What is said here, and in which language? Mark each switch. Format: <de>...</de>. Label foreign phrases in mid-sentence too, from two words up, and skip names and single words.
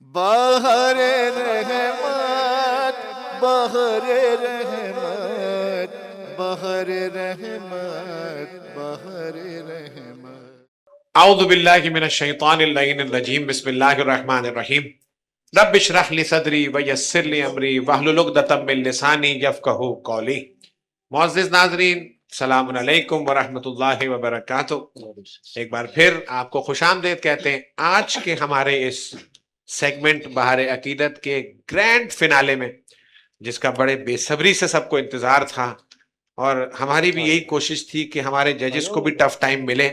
<ur>بہر رحمت بہر رحمت بہر رحمت بہر رحمت۔</ur> <ar>اعوذ باللہ من الشیطان اللعین الرجیم، بسم اللہ الرحمن الرحیم۔ رب اشرح لی صدری ویسر لی امری واحلل عقدۃ من لسانی یفقہوا قولی۔</ar> <ur>معزز ناظرین،</ur> <ar>السلام علیکم ورحمۃ اللہ وبرکاتہ۔</ar> <ur>ایک بار پھر آپ کو خوش آمدید کہتے ہیں آج کے ہمارے اس سیگمنٹ بہار عقیدت کے</ur> <en>grand finale</en> <ur>میں، جس کا بڑے بے صبری سے سب کو انتظار تھا، اور ہماری بھی یہی کوشش تھی کہ ہمارے ججز کو بھی</ur> <en>tough time</en> <ur>ملے۔</ur>